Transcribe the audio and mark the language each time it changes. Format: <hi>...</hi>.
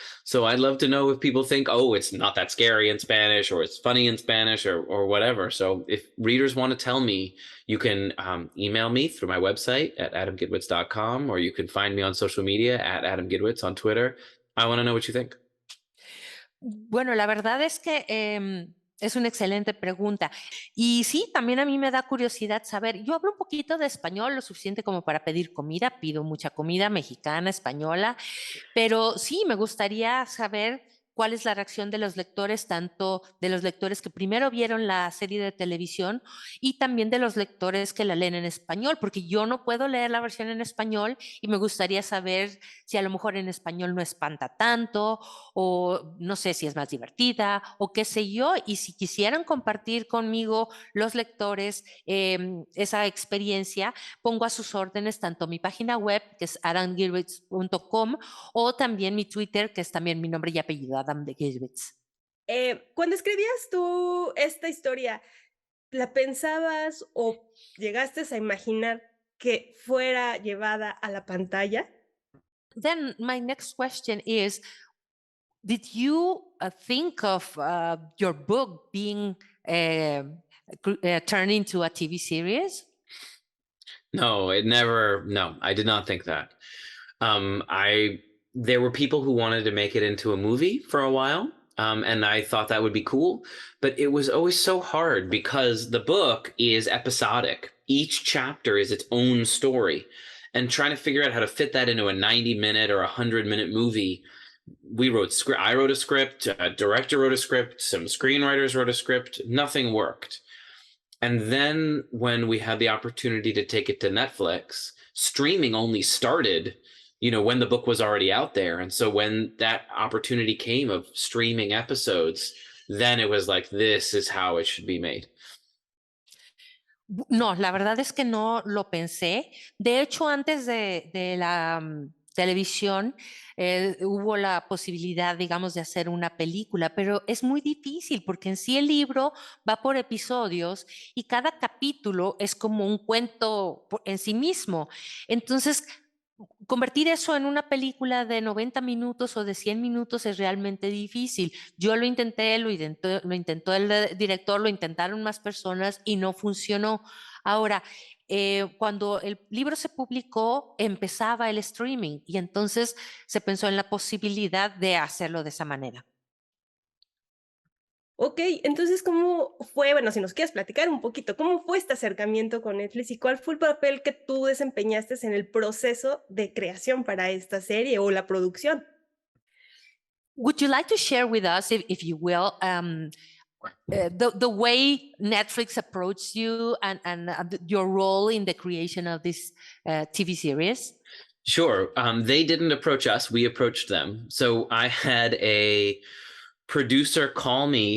<en>So I'd love to know if people think, oh, it's not that scary in Spanish, or it's funny in Spanish, or whatever. So if readers want to tell me, you can email me through my website at adamgidwitz.com, or you can find me on social media at adamgidwitz on Twitter. I want to know what you think.</en> <es>Bueno, la verdad es que es una excelente pregunta. Y sí, también a mí me da curiosidad saber. Yo hablo un poquito de español, lo suficiente como para pedir comida. Pido mucha comida mexicana, española. Pero sí, me gustaría saber cuál es la reacción de los lectores, tanto de los lectores que primero vieron la serie de televisión y también de los lectores que la leen en español, porque yo no puedo leer la versión en español y me gustaría saber si a lo mejor en español no espanta tanto, o no sé si es más divertida o qué sé yo. Y si quisieran compartir conmigo los lectores esa experiencia, pongo a sus órdenes tanto mi página web, que es adamgidwitz.com, o también mi Twitter, que es también mi nombre y apellido, Adam de Gidwitz. Cuando escribías tú esta historia, ¿la pensabas o llegaste a imaginar que fuera llevada a la pantalla?</es> <en>Then my next question is, did you think of your book being turned into a TV series? No, it never. No, I did not think that. I There were people who wanted to make it into a movie for a while, and I thought that would be cool. But it was always so hard because the book is episodic. Each chapter is its own story, and trying to figure out how to fit that into a 90-minute or 100-minute movie. We wrote script. I wrote a script. A director wrote a script. Some screenwriters wrote a script. Nothing worked. And then when we had the opportunity to take it to Netflix, streaming only started, when the book was already out there. And so when that opportunity came of streaming episodes, then it was like, this is how it should be made.</en> <es>No, la verdad es que no lo pensé. De hecho, antes de la televisión, hubo la posibilidad, digamos, de hacer una película, pero es muy difícil porque en sí el libro va por episodios y cada capítulo es como un cuento en sí mismo. Entonces, convertir eso en una película de 90 minutos o de 100 minutos es realmente difícil. Yo lo intentó el director, lo intentaron más personas y no funcionó. Ahora, cuando el libro se publicó, empezaba el streaming y entonces se pensó en la posibilidad de hacerlo de esa manera. Okey, entonces, ¿cómo fue? Bueno, si nos quieres platicar un poquito, ¿cómo fue este acercamiento con Netflix y cuál fue el papel que tú desempeñaste en el proceso de creación para esta serie o la producción?</es> <en>Would you like to share with us, if you will, the way Netflix approached you and your role in the creation of this TV series? Sure. They didn't approach us. We approached them. So I had a producer call me.</en>